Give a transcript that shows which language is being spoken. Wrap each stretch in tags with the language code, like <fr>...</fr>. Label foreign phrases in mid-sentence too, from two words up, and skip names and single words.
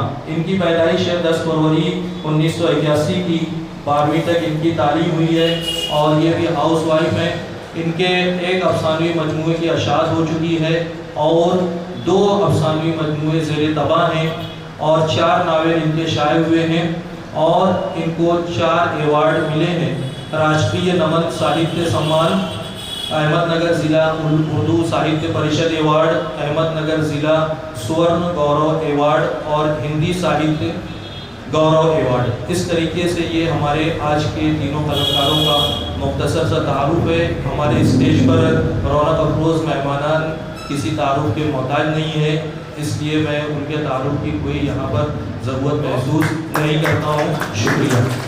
<ur>ان کی پیدائش ہے 10 فروری 1981 کی، 12ویں تک ان کی تعلیم ہوئی ہے اور یہ بھی ہاؤس وائف ہے۔ ان کے ایک افسانوی مجموعے کی اشاعت ہو چکی ہے اور 2 افسانوی مجموعے زیر طبع ہیں اور 4 ناول ان کے شائع ہوئے ہیں، اور ان کو 4 ایوارڈ ملے ہیں۔ راشٹریہ نمن ساہتیہ سمان، احمد نگر ضلع اردو ساہتیہ پریشد ایوارڈ، احمد نگر ضلع سورن گورو ایوارڈ اور ہندی ساہتیہ گورو ایوارڈ۔ اس طریقے سے یہ ہمارے آج کے تینوں قلمکاروں کا مختصر سا تعارف ہے۔ ہمارے اسٹیج پر رونق افروز مہمانان کسی تعارف کے محتاج نہیں ہے، اس لیے میں ان کے تعارف کی کوئی یہاں پر ضرورت محسوس نہیں کرتا ہوں۔ شکریہ۔</ur>